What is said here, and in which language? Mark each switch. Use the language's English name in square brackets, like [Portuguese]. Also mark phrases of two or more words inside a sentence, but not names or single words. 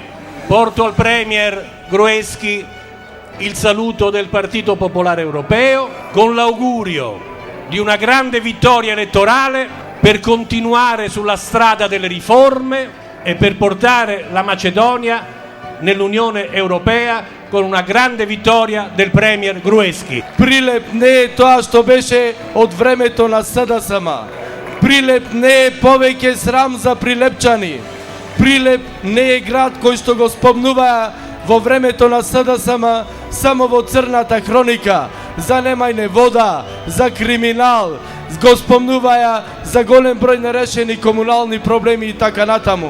[Italian] Porto al Premier Gruevski il saluto del Partito Popolare Europeo con l'augurio di una grande vittoria elettorale per continuare sulla strada delle riforme e per portare la Macedonia nell'Unione Europea con una grande vittoria del Premier Gruevski. [Macedonian] Прилеп не е тоа што беше од времето на СДСМ. Прилеп не е повеќе срам за прилепчани. Прилеп не е град кој што го спомнуваа во времето на СДСМ само во црната хроника, за немајне вода, за криминал, го спомнуваја за голем број нерешени комунални проблеми и така натаму.